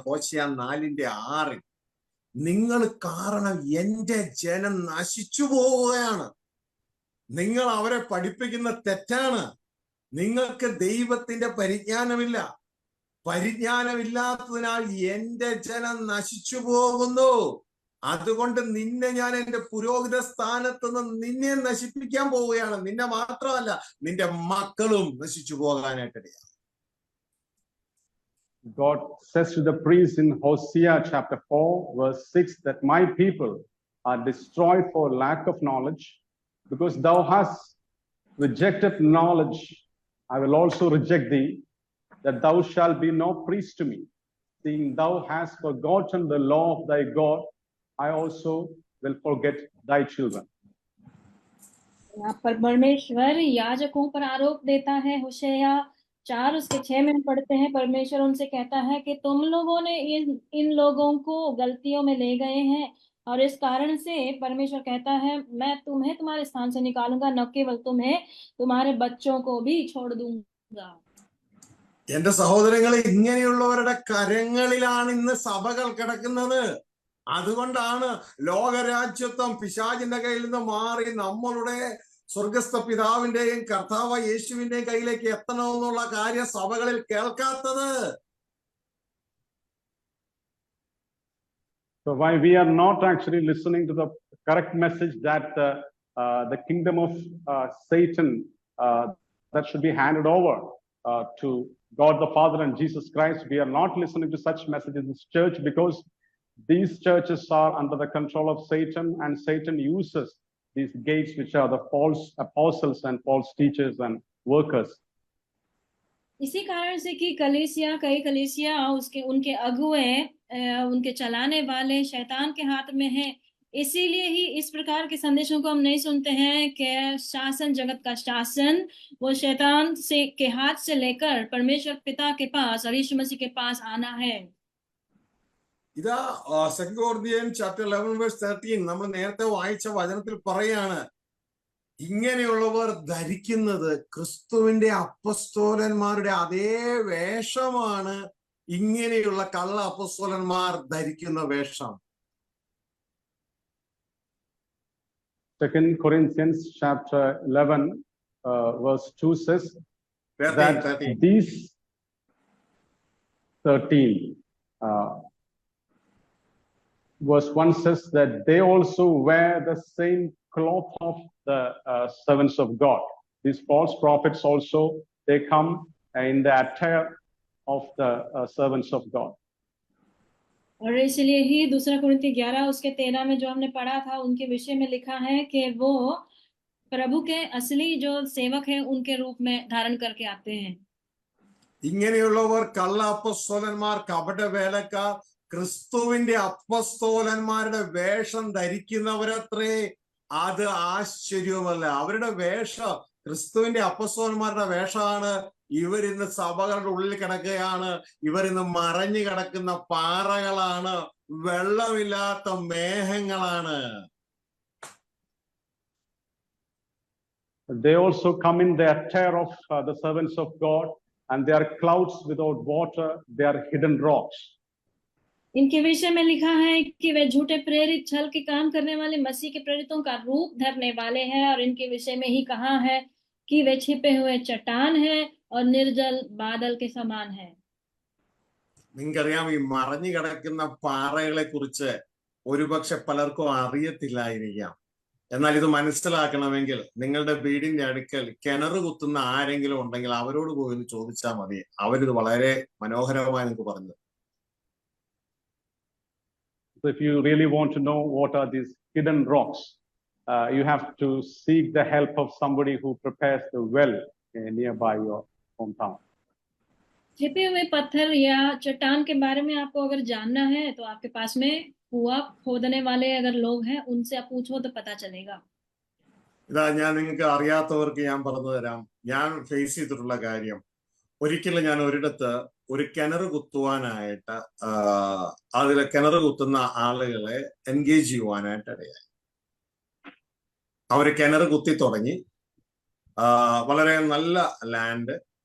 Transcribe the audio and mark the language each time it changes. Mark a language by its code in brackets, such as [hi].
[ml] ഹോശയ 4:6, നിങ്ങൾ കാരണം എന്റെ ജനം നശിച്ചു പോവുകയാണ്, നിങ്ങൾ അവരെ പഠിപ്പിക്കുന്ന തെറ്റാണ്, നിങ്ങൾക്ക് ദൈവത്തിന്റെ പരിജ്ഞാനമില്ല, പരിജ്ഞാനമില്ലാത്തതിനാൽ എന്റെ ജനം നശിച്ചു പോകുന്നു, അതുകൊണ്ട് നിന്നെ ഞാൻ എന്റെ പുരോഹിത സ്ഥാനത്ത് നിന്ന് നിന്നെ നശിപ്പിക്കാൻ പോവുകയാണ്, നിന്നെ മാത്രമല്ല നിന്റെ മക്കളും നശിച്ചു പോകാനായിട്ടിടയാണ്. [en] God says to the priest in Hosea chapter 4 verse 6 that my people are destroyed for lack of knowledge, because thou hast rejected knowledge, I will also reject thee, that thou shalt be no priest to me. Seeing thou hast forgotten the law of thy God, I also will forget thy children. [hi] यहाँ पर परमेश्वर याजकों पर आरोप देता है। होशेया 4:6 में पढ़ते हैं, परमेश्वर उनसे कहता है कि तुम लोगों ने इन लोगों को गलतियों में ले गए हैं, और इस कारण से परमेश्वर कहता है मैं तुम्हें तुम्हारे स्थान से निकालूंगा, न केवल तुम्हें, तुम्हारे बच्चों को भी छोड़ दूंगा। [ml] എന്റെ സഹോദരങ്ങളെ, ഇങ്ങനെയുള്ളവരുടെ കരങ്ങളിലാണ് ഇന്ന് സഭകൾ കിടക്കുന്നത്. അതുകൊണ്ടാണ് ലോകരാജ്യത്വം പിശാചിന്റെ കയ്യിൽ നിന്ന് മാറി നമ്മളുടെ സ്വർഗസ്ഥ പിതാവിന്റെയും കർത്താവ് യേശുവിന്റെയും കയ്യിലേക്ക് എത്തണമെന്നുള്ള കാര്യം സഭകളിൽ കേൾക്കാത്തത്. [en] So why we are not actually listening to the correct message that the kingdom of Satan that should be handed over to God the Father and Jesus Christ, we are not listening to such messages in this church, because these churches are under the control of Satan, and Satan uses these gates, which are the false apostles and false teachers and workers. [hi] इसी कारण से कि कई कलीसिया उनके अगुए, उनके चलाने वाले शैतान के हाथ में है, इसीलिए ही इस प्रकार के संदेशों को हम नहीं सुनते हैं कि शासन, जगत का शासन वो शैतान के हाथ से लेकर परमेश्वर पिता के पास और यीशु मसीह के पास आना है। [ml] ഇതാ [en] 2 Corinthians chapter 11 verse 13 [ml] നമ്മൾ നേരത്തെ വായിച്ച വചനത്തിൽ പറയാണ്, ഇങ്ങനെയുള്ളവർ ധരിക്കുന്നത് ക്രിസ്തുവിന്റെ അപ്പസ്തോലന്മാരുടെ അതേ വേഷമാണ് ഇങ്ങനെയുള്ള കള്ള അപ്പസ്തോലന്മാർ ധരിക്കുന്ന വേഷം. [en] 2 Corinthians chapter 11 verse 2 says that 13. these 13 verse 1 says that they also wear the same cloth of the servants of God. These false prophets also, they come in the attire of the servants of God. [hi] और इसलिए ही 2 कुरिन्थी 11 उसके 13 में जो हमने पढ़ा था, उनके विषय में लिखा है कि वो प्रभु के असली जो सेवक हैं उनके रूप में धारण करके आते हैं। [ml] ഇങ്ങനെയുള്ളവർ കള്ള അപ്പസ്തോലന്മാർ, കപട വേലക്കാർ, ക്രിസ്തുവിന്റെ അപ്പസ്തോലന്മാരുടെ വേഷം ധരിക്കുന്നവരത്രേ. അത് ആശ്ചര്യമല്ല. അവരുടെ വേഷം ക്രിസ്തുവിന്റെ അപ്പസ്തോലന്മാരുടെ വേഷമാണ്. ഇവരിന്ന് സഭകളുടെ ഉള്ളിൽ കിടക്കുകയാണ്. ഇവരിന്ന് മറഞ്ഞു കിടക്കുന്ന പാറകളാണ്, വെള്ളമില്ലാത്ത മേഘങ്ങളാണ്. [en] They also come in their terror of the servants of God, and they are clouds without water. They are hidden rocks. [hi] इनके विषय में लिखा है कि वे झूठे प्रेरित, छल के काम करने वाले मसीह के प्रेरितों का रूप धरने वाले हैं। और इनके विषय में ही कहा है कि वे छिपे हुए चट्टान हैं और निर्जल बादल के समान है। [ml] നിങ്ങൾക്കറിയാം, ഈ മറഞ്ഞു കിടക്കുന്ന പാറകളെ കുറിച്ച് ഒരുപക്ഷെ പലർക്കും അറിയത്തില്ലായിരിക്കാം. എന്നാൽ ഇത് മനസ്സിലാക്കണമെങ്കിൽ നിങ്ങളുടെ വീടിന്റെ അടുക്കൽ കിണർ കുത്തുന്ന ആരെങ്കിലും ഉണ്ടെങ്കിൽ അവരോട് പോയി ഒന്ന് ചോദിച്ചാൽ മതി. അവരിത് വളരെ മനോഹരമായി നിങ്ങൾക്ക് പറഞ്ഞു. [en] So if you really want to know what are these hidden rocks, you have to seek the help of somebody who prepares the well nearby your hometown. [hi] छिपे हुए पत्थर या चट्टान के बारे में आपको अगर जानना है तो आपके पास में कुआं खोदने वाले अगर लोग हैं, उनसे आप पूछो तो पता चलेगा। [ml] ഇതാ, ഞാൻ നിങ്ങൾക്ക് അറിയാത്തവർക്ക് ഞാൻ പറഞ്ഞു തരാം. ഞാൻ ഫേസ് ചെയ്തിട്ടുള്ള കാര്യം. ഒരിക്കലും ഞാൻ ഒരിടത്ത് ഒരു കിണർ കുത്തുവാനായിട്ട് അതിലെ കിണർ കുത്തുന്ന ആളുകളെ എൻഗേജ് ചെയ്യുവാനായിട്ട് ഇടയായി. അവര് കിണർ കുത്തി തുടങ്ങി. വളരെ നല്ല ലാൻഡ്.